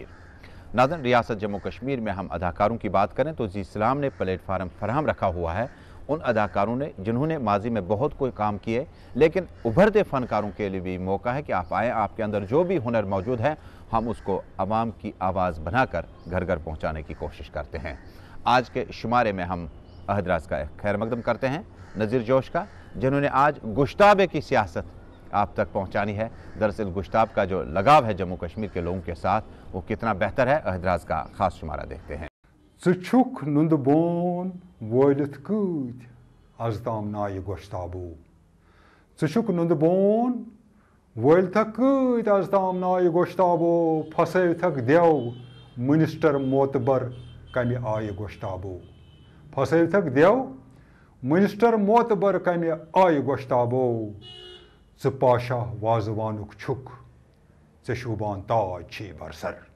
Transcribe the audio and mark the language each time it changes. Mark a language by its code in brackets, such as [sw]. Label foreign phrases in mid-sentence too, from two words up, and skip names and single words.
[ur] ناظرین، ریاست جموں کشمیر میں ہم اداکاروں کی بات کریں تو زی سلام نے پلیٹ فارم فراہم رکھا ہوا ہے ان اداکاروں نے جنہوں نے ماضی میں بہت کوئی کام کیے، لیکن ابھرتے فنکاروں کے لیے بھی موقع ہے کہ آپ آئیں، آپ کے اندر جو بھی ہنر موجود ہے ہم اس کو عوام کی آواز بنا کر گھر گھر پہنچانے کی کوشش کرتے ہیں۔ آج کے شمارے میں ہم عہد راز کا خیر مقدم کرتے ہیں نذیر جوش کا، جنہوں نے آج گشتابے کی سیاست آپ تک پہنچانی ہے۔ دراصل گشتاب کا جو لگاؤ ہے جموں کشمیر کے لوگوں کے ساتھ وہ کتنا بہتر ہے، عہد راز کا خاص شمارہ دیکھتے ہیں۔ [ks] ژٕ نُند بون وٲلِتھ کۭتۍ از تام نایہِ گۄشتابو ژٕ نُند بون وٲلتھکھ کۭتۍ از تام نایہِ گۄشتابو پھسٲوتھکھ دیو منسٹر معتبر کمہِ آیہِ گۄشتابو پھسٲوتھکھ دیو منسٹر معتبر کمہِ آیہِ گۄشتابو ژٕ پاشاہ وازوانُک چھُکھ ژےٚ شوٗبان تاج چھے برسر